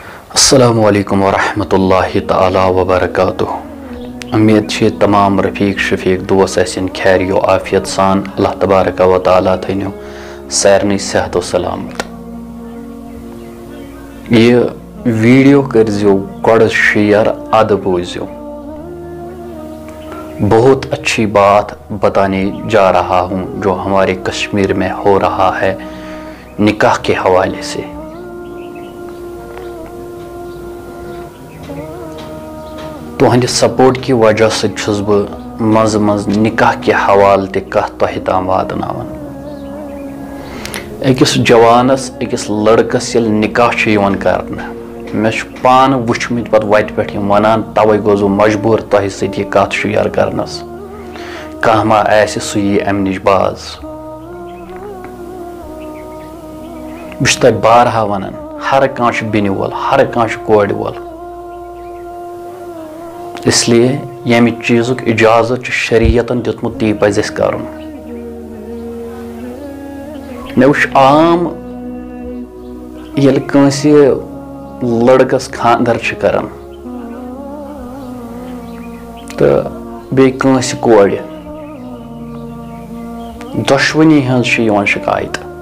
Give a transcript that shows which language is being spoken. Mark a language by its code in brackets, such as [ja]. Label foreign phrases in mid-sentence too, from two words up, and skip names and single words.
[ar] السلام علیکم ورحمۃ اللہ تعالی وبرکاتہ. [ks] امید چھ تمام رفیق شفیق دوست آسن خیر و عافیت سان. اللہ تبارک و تعالی تھنو سارنی صحت و سلامت. یہ ویڈیو کرزیو گوڑ شیئر اد بوزیو. [ur] بہت اچھی بات بتانے جا رہا ہوں جو ہمارے کشمیر میں ہو رہا ہے نکاح کے حوالے سے. [ks] تہندِ سپورٹ [ur] کی وجہ سے [ks] چھس بہ مز نکاح کے حوالہ تہ کتھ تہ تام واتناوان. اکس جوانس اکس لڑکس یل نکاح چھ یوان کرنا میں پان وچھمت پتہ وتہ پٮ۪ٹھ یم ونان توے گوس بہ مجبور تۄہہِ سۭتۍ یہ کتھ شیئر کرنس. کانٛہہ ما آسہِ سُہ یی امہِ نش باز. بہٕ چھُس تۄہہِ بارہا ونان ہر کانٛہہ چھُ بیٚنہِ وول ہر کانٛہہ چھُ کورِ وول. [ur] اس لیے [ks] یمہ چیزک اجازت شریعتن دیتمت تی پزِ اَسہِ کرُن. مےٚ وٕچھ عام ییٚلہِ کٲنٛسہِ لڑکس خاندر چھِ کران تہٕ بیٚیہِ کٲنٛسہِ کورِ دۄشوٕنی ہٕنٛز چھِ یِوان شکایت.